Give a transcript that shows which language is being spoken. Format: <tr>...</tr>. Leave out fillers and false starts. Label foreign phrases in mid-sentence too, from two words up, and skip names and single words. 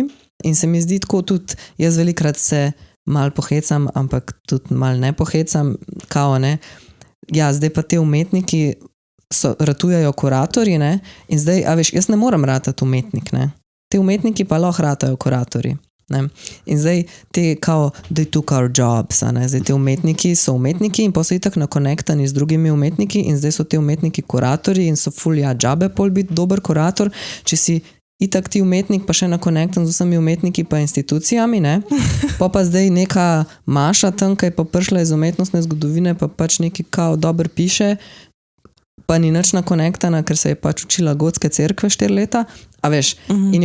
<sl>In se mi zdi tako tudi, jaz velikrat se malo pohecam, ampak tudi malo ne pohecam, kao ne. Ja, zdaj pa te umetniki ratujejo kuratorji, ne? In zdaj, a veš, jaz ne moram ratati umetnik, ne? Te umetniki pa lahko ratajo kuratorji, ne? In zdaj te kao,</sl> <en>they took our jobs,</en> <sl>ne? Zdaj te umetniki so umetniki in pa so itak nakonektani z drugimi umetniki in zdaj so te umetniki kuratorji in so ful ja džabe pol biti dober kurator, če si itak ti umetnik pa še nakonektan z vsemi umetniki pa institucijami, ne? Pa zdaj neka Maša tam, ki je pa prišla iz umetnostne zgodovine, pa pač neki kao dober piše, pa ni nič nakonektana, ker se je pač učila gotske cerkve 4 leta, a veš, in</sl>